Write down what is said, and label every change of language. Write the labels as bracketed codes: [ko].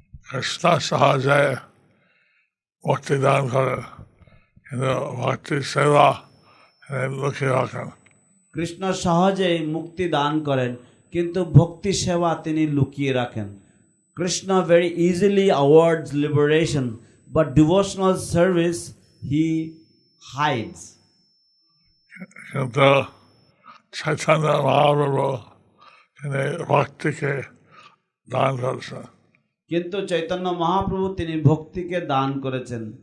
[bn] কৃষ্ণ সহজে মুক্তি দান করেন, কিন্তু ভক্তি সেবা লুকিয়ে রাখেন। কৃষ্ণ সহজেই মুক্তি দান করেন, কিন্তু ভক্তি সেবা তিনি লুকিয়ে রাখেন। [en] Krishna very easily awards liberation, but devotional service he hides. [bn] কিন্তু চৈতন্য মহাপ্রভু তিনি ভক্তিকে দান করেছেন। কিন্তু চৈতন্য মহাপ্রভু তিনি ভক্তিকে দান করেছেন।